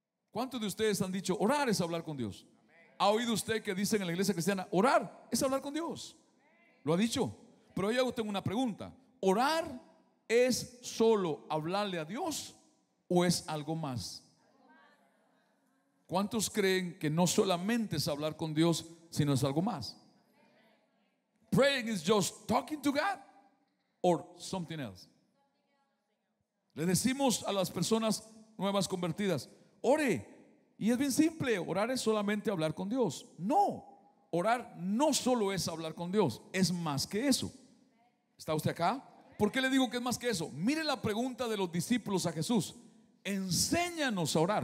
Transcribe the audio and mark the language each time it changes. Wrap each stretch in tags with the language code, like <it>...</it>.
<es>¿Cuántos de ustedes han dicho orar es hablar con Dios? ¿Ha oído usted que dicen en la iglesia cristiana orar es hablar con Dios? Lo ha dicho. Pero yo tengo una pregunta: ¿orar es solo hablarle a Dios o es algo más? ¿Cuántos creen que no solamente es hablar con Dios, sino es algo más?</es> <en>Praying is just talking to God or something else.</en> <es>Le decimos a las personas nuevas convertidas: ore, Y es bien simple, orar es solamente hablar con Dios. No, orar no solo es hablar con Dios, es más que eso. ¿Está usted acá? ¿Por qué le digo que es más que eso? Mire la pregunta de los discípulos a Jesús: enséñanos a orar.</es>